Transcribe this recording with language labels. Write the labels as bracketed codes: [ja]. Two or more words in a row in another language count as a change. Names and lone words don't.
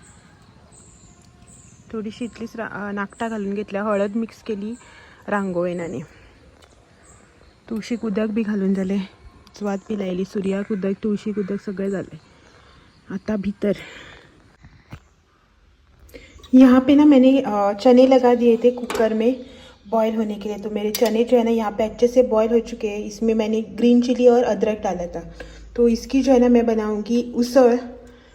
[kok] थोडीशी इतलीच नाकटां घालून घेतल्या, हळद मिक्स केली रांगोळीन आनी तुळशीक उदक बी घालून जालें, उजवात बी लायली, सूर्याक उदक, तुळशीक उदक सगळें जालें। [hi] आता भीतर यहाँ पे ना मैंने चने लगा दिए थे कुकर में बॉईल होने के लिए। तो मेरे चने जो है ना यहाँ पे अच्छे से बॉईल हो चुके हैं। इसमें मैंने [en] green chilli [hi] और अदरक डाला था, तो इसकी जो है ना मैं बनाऊंगी उसळ।